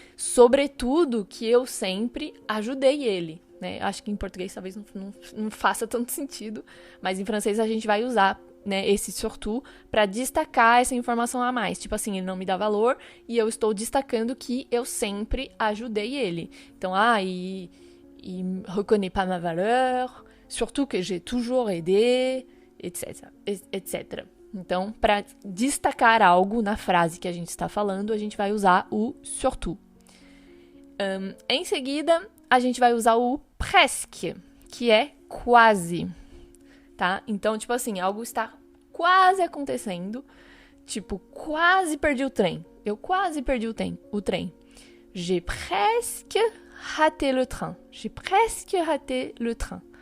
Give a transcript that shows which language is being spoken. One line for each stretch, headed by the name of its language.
Portuguese: Sobretudo que eu sempre ajudei ele, né? Acho que em português talvez não faça tanto sentido, mas em francês a gente vai usar, né, esse surtout para destacar essa informação a mais. Tipo assim, ele não me dá valor e eu estou destacando que eu sempre ajudei ele.
French: Então, il reconnaît pas ma valeur, surtout que j'ai toujours aidé, etc.
Portuguese: Então, para destacar algo na frase que a gente está falando, a gente vai usar o surtout. Em seguida, a gente vai usar o presque, que é quase, tá? Então, tipo assim, algo está quase acontecendo, tipo, quase perdi o trem. Eu quase perdi o trem.
French: J'ai presque raté le train. J'ai presque raté le train.